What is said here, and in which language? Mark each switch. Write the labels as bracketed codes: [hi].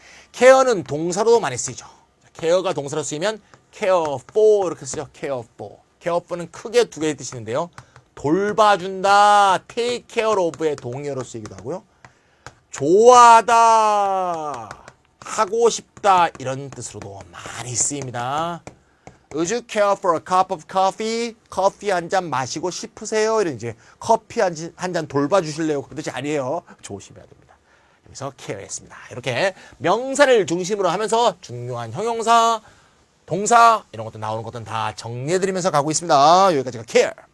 [ko] 케어는 동사로도 많이 쓰이죠. 케어가 동사로 쓰이면 care for 이렇게 쓰죠. care for. care for는 크게 두 개의 뜻이 있는데요. 돌봐준다, take care of의 동의어로 쓰이기도 하고요. 좋아하다, 하고 싶다 이런 뜻으로도 많이 쓰입니다. [en] Would you care for a cup of coffee? [ko] 커피 한 잔 마시고 싶으세요? 이런 이제 커피 한 잔 돌봐주실래요? 그런 뜻이 아니에요. 조심해야 됩니다. 여기서 care였습니다. 이렇게 명사를 중심으로 하면서 중요한 형용사, 동사 이런 것도 나오는 것들은 다 정리해드리면서 가고 있습니다. 여기까지가 care.